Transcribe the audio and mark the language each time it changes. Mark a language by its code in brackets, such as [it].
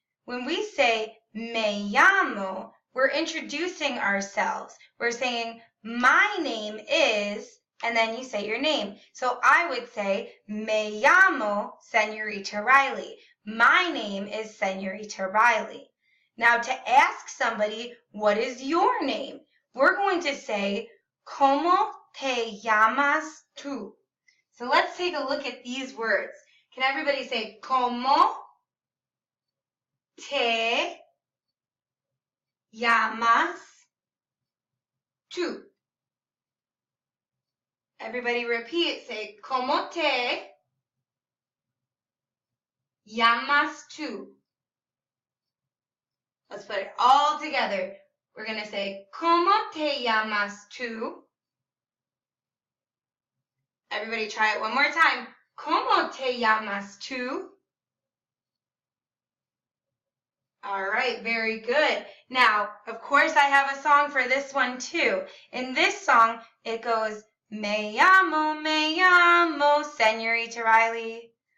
[en] When we say [es] me llamo, [en] we're introducing ourselves. We're saying, my name is, and then you say your name. So I would say, [es] me llamo [en] Señorita Riley. My name is Señorita Riley. Now, to ask somebody, what is your name? We're going to say, [es] ¿Cómo te llamas tú? [en] So let's take a look at these words. Can everybody say, [es] ¿Cómo te llamas tú? [en] Everybody repeat, say, [es] ¿Cómo te llamas tú? [en] Let's put it all together. We're going to say, [es] ¿Cómo te llamas tú? [en] Everybody try it one more time. [es] ¿Cómo te llamas tú? [en] All right, very good. Now, of course, I have a song for this one too. In this song, it goes, [es] me llamo, [en] Señorita Riley.